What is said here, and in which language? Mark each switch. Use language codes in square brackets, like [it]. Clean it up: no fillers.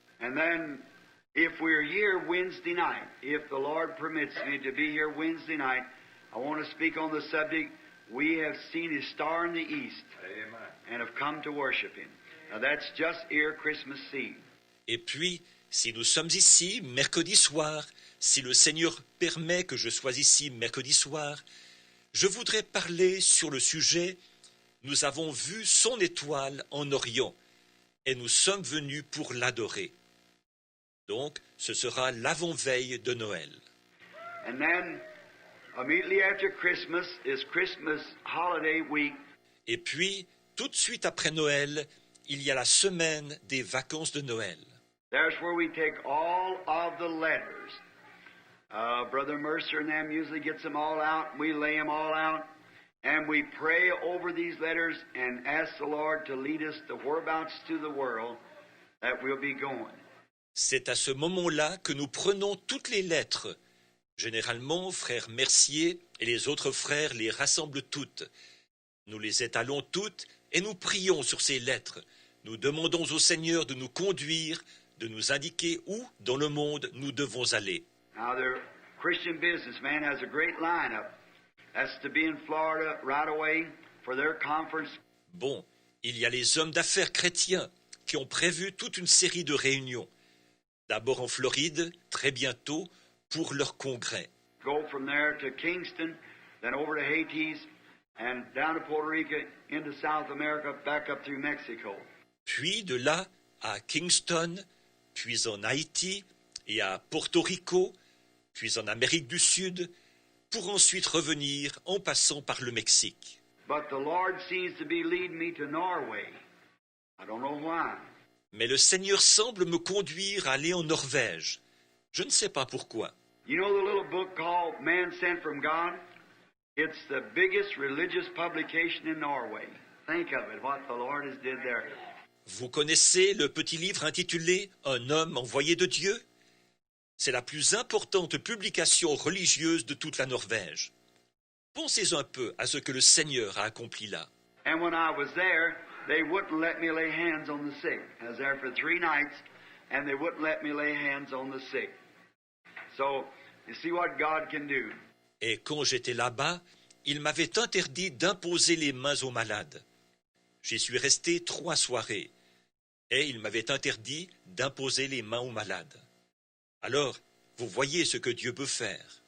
[en] And then, if we're here Wednesday night, if the Lord permits me to be here Wednesday night, I want to speak on the subject, we have seen his star in the east and have come to worship him. Now that's just ere Christmas Eve. [fr] Et puis, si nous sommes ici mercredi soir, si le Seigneur permet que je sois ici mercredi soir, je voudrais parler sur le sujet « Nous avons vu son étoile en Orient et nous sommes venus pour l'adorer ». Donc, ce sera l'avant-veille de Noël. [en] And then, immediately after Christmas is Christmas holiday week. [fr] Et puis, tout de suite après Noël, il y a la semaine des vacances de Noël. [en] There's where we take all of the letters. Brother Mercer and them usually gets them all out. We lay them all out. And we pray over these letters and ask the Lord to lead us to whereabouts to the world that we'll be going. [fr] C'est à ce moment-là que nous prenons toutes les lettres. Généralement, frère Mercier et les autres frères les rassemblent toutes. Nous les étalons toutes et nous prions sur ces lettres. Nous demandons au Seigneur de nous conduire, de nous indiquer où dans le monde nous devons aller. [en] Now, the Christian businessman has a great lineup. That's to be in Florida right away for their conference. [fr] Bon, il y a les hommes d'affaires chrétiens qui ont prévu toute une série de réunions. D'abord en Floride, très bientôt, pour leur congrès. [en] Go from there to Kingston, then over to Haiti, and down to Puerto Rico, into South America, back up through Mexico. [fr] Puis de là à Kingston, puis en Haïti et à Porto Rico, puis en Amérique du Sud, pour ensuite revenir en passant par le Mexique. [en] But the Lord seems to be leading me to Norway. I don't know why. [fr] Mais le Seigneur semble me conduire à aller en Norvège. Je ne sais pas pourquoi. [en] You know the little book called Man Sent from God? It's the biggest religious publication in Norway. Think of it, what the Lord has did there. [fr] Vous connaissez le petit livre intitulé « Un homme envoyé de Dieu » ? C'est la plus importante publication religieuse de toute la Norvège. Pensez un peu à ce que le Seigneur a accompli là. [en] And when I was there, they wouldn't let me lay hands on the sick. I was there for 3 nights, and they wouldn't let me lay hands on the sick. So, you see what God can do. [fr] Et quand j'étais là-bas, il m'avait interdit d'imposer les mains aux malades. J'y suis resté 3 soirées, et il m'avait interdit d'imposer les mains aux malades. Alors, vous voyez ce que Dieu peut faire.